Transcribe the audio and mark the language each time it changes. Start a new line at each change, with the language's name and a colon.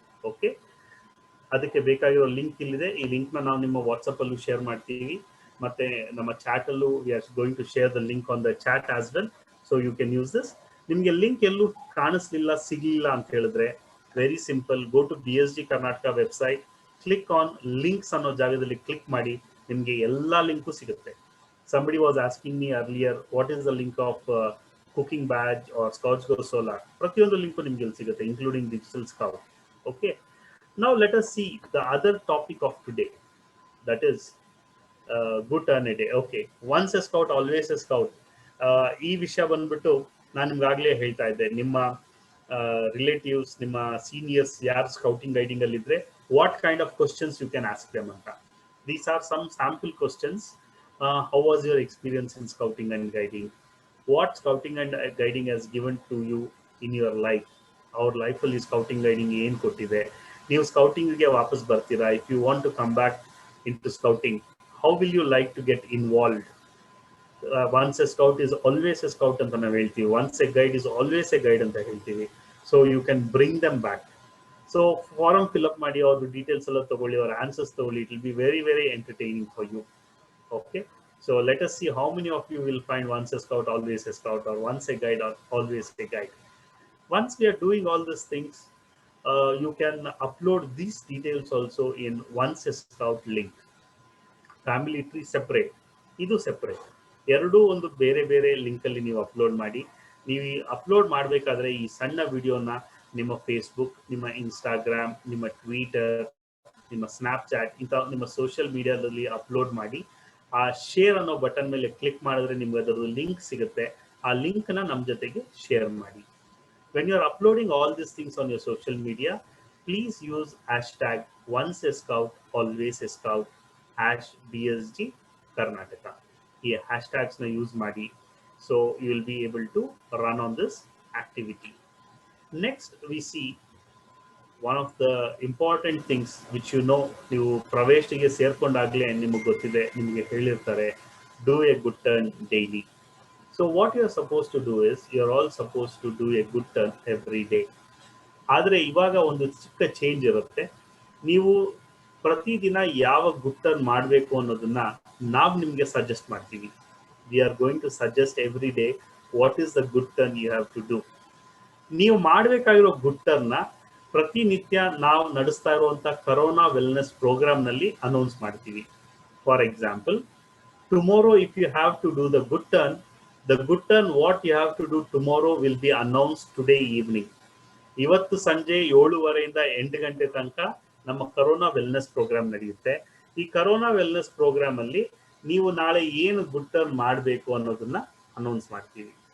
Kannada: Okay, ಅದಕ್ಕೆ ಬೇಕಾಗಿರೋ link ಇಲ್ಲಿದೆ. ಈ ಲಿಂಕ್ನ ನಾವು ನಿಮ್ಮ ವಾಟ್ಸಪ್ ಅಲ್ಲೂ ಶೇರ್ ಮಾಡ್ತೀವಿ, ಮತ್ತೆ ನಮ್ಮ ಚಾಟ್ ಅಲ್ಲೂ
English: We are going to share the link on the chat as well. So you can use this.
Kannada: ನಿಮಗೆ ಲಿಂಕ್ ಎಲ್ಲೂ ಕಾಣಿಸ್ಲಿಲ್ಲ, ಸಿಗಲಿಲ್ಲ ಅಂತ ಹೇಳಿದ್ರೆ very simple,
English: go to BSG Karnataka website, click on links
Kannada: ಅನ್ನೋ ಜಾಗದಲ್ಲಿ ಕ್ಲಿಕ್ ಮಾಡಿ, ನಿಮಗೆ ಎಲ್ಲ ಲಿಂಕು ಸಿಗುತ್ತೆ.
English: Somebody was asking me earlier, what is the link of cooking badge or Scouts Go Solar?
Kannada: ಪ್ರತಿಯೊಂದು ಲಿಂಕು ನಿಮಗೆ ಇಲ್ಲಿ ಸಿಗುತ್ತೆ,
English: including Digital Scout. Okay. Now let us see the other topic of today. That is good turn a day. Okay. Once a scout, always a scout.
Kannada: ಈ ವಿಷಯ ಬಂದ್ಬಿಟ್ಟು ನಾನು ನಿಮ್ಗಾಗಲೇ ಹೇಳ್ತಾ ಇದ್ದೆ, ನಿಮ್ಮ ರಿಲೇಟಿವ್ಸ್, ನಿಮ್ಮ ಸೀನಿಯರ್ಸ್ ಯಾರು ಸ್ಕೌಟಿಂಗ್ ಗೈಡಿಂಗ್ ಅಲ್ಲಿ ಇದ್ರೆ,
English: what kind of questions you can ask them
Kannada: ಅಂತ.
English: These are some sample questions. How was your experience in scouting and guiding? What scouting and guiding has given to you in your life?
Kannada: Our life ಅಲ್ಲಿ scouting guiding ಏನು ಕೊಟ್ಟಿದೆ? ನೀವು ಸ್ಕೌಟಿಂಗ್ಗೆ ವಾಪಸ್ ಬರ್ತೀರಾ?
English: If you want to come back into scouting, how will you like to get involved? Once a scout is always a scout
Kannada: ಅಂತ ನಾವು ಹೇಳ್ತೀವಿ.
English: Once a guide is always a guide
Kannada: ಅಂತ ಹೇಳ್ತೀವಿ.
English: So you can bring them back.
Kannada: So forum fill up ಮಾಡಿ ಅವ್ರ details ಎಲ್ಲ ತಗೊಳ್ಳಿ, ಅವ್ರ ಆನ್ಸರ್ಸ್ ತಗೊಳ್ಳಿ.
English: It will be very, very entertaining for you. Okay. So let us see how many of you will find once a scout, always a scout, or once a guide, or always a guide. Once we are doing all these things, you can upload these details also in once a scout link. Family tree separate, idu separate.
Kannada: ಎರಡು ಒಂದು ಬೇರೆ ಬೇರೆ link ಅಲ್ಲಿ ನೀವು upload ಮಾಡಿ. ನೀವು upload ಮಾಡಬೇಕಾದ್ರೆ ಈ ಸಣ್ಣ ವಿಡಿಯೋನ ನಿಮ್ಮ ಫೇಸ್ಬುಕ್, ನಿಮ್ಮ ಇನ್ಸ್ಟಾಗ್ರಾಮ್, ನಿಮ್ಮ ಟ್ವಿಟರ್, ನಿಮ್ಮ ಸ್ನ್ಯಾಪ್ಚಾಟ್ ಇಂಥ ನಿಮ್ಮ ಸೋಷಿಯಲ್ ಮೀಡಿಯಾದಲ್ಲಿ ಅಪ್ಲೋಡ್ ಮಾಡಿ. ಆ ಶೇರ್ ಅನ್ನೋ ಬಟನ್ ಮೇಲೆ ಕ್ಲಿಕ್ ಮಾಡಿದ್ರೆ ನಿಮ್ಗೆ ಅದರದ್ದು ಲಿಂಕ್ ಸಿಗುತ್ತೆ. ಆ ಲಿಂಕ್ನ ನಮ್ಮ ಜೊತೆಗೆ ಶೇರ್ ಮಾಡಿ.
English: When you are uploading all these things on your social media, please use hashtag once a scout, always a scout, #BSG Karnataka.
Kannada: ಈ hashtags na use ಮಾಡಿ.
English: So you will be able to run on this activity. Next we see one of the important things which
Kannada: ನೀವು ಪ್ರವೇಶಿಗೆ ಸೇರ್ಕೊಂಡಾಗಲೇ ನಿಮಗೆ ಗೊತ್ತಿದೆ, ನಿಮಗೆ ಹೇಳಿರ್ತಾರೆ,
English: do a good turn daily. So what you are supposed to do is, you are all supposed to do a good turn every day.
Kannada: ಆದರೆ ಇವಾಗ ಒಂದು ಚಿಕ್ಕ change ಇರುತ್ತೆ. ನೀವು ಪ್ರತಿದಿನ ಯಾವ ಗುಡ್ ಟರ್ನ್ ಮಾಡಬೇಕು ಅನ್ನೋದನ್ನ ನಾವು ನಿಮಗೆ ಸಜೆಸ್ಟ್ ಮಾಡ್ತೀವಿ.
English: We are going to suggest every day what is the good turn you have to do.
Kannada: ನೀವು ಮಾಡಬೇಕಾಗಿರೋ ಗುಡ್ ಟರ್ನ್ನ ಪ್ರತಿನಿತ್ಯ ನಾವು ನಡೆಸ್ತಾ ಇರುವಂತ ಕರೋನಾ ವೆಲ್ನೆಸ್ ಪ್ರೋಗ್ರಾಮ್ನಲ್ಲಿ ಅನೌನ್ಸ್ ಮಾಡ್ತೀವಿ.
English: For example, tomorrow if you have to do the good turn what you have to do tomorrow will be announced today evening.
Kannada: ಇವತ್ತು ಸಂಜೆ 7:30 8 ಗಂಟೆ ತನಕ ನಮ್ಮ ಕರೋನಾ ವೆಲ್ನೆಸ್ ಪ್ರೋಗ್ರಾಮ್ ನಡೆಯುತ್ತೆ. ಈ ಕರೋನಾ ವೆಲ್ನೆಸ್ ಪ್ರೋಗ್ರಾಮ್ ಅಲ್ಲಿ ನೀವು ನಾಳೆ ಏನು ಗುಡ್ ಟರ್ನ್ ಮಾಡಬೇಕು ಅನ್ನೋದನ್ನ ಅನೌನ್ಸ್ ಮಾಡ್ತೀವಿ.